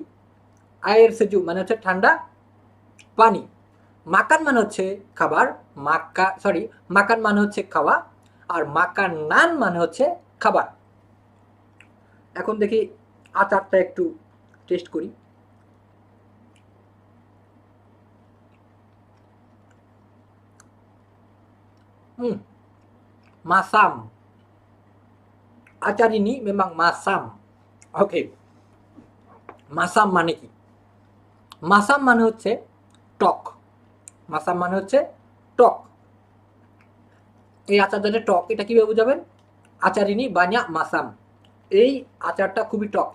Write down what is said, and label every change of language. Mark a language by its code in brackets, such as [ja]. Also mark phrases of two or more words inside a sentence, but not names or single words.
[ms] air sejuk [bn] মানে হচ্ছে ঠান্ডা পানি। মাকান মানে হচ্ছে খাবার, মাকান মানে হচ্ছে খাওয়া, আর মাকানান মানে হচ্ছে খাবার। এখন দেখি আচারটা একটু টেস্ট করি। [ms] masam. Acar ini memang masam. [bn] ওকে, মাসাম মানে কি? মাসাম মানে হচ্ছে টক। মাসাম মানে হচ্ছে টক। এই আচারটা টক, এটা কিভাবে বুঝাবেন? [ms] acar ini banyak masam, [bn] এই আচারটা খুবই টক।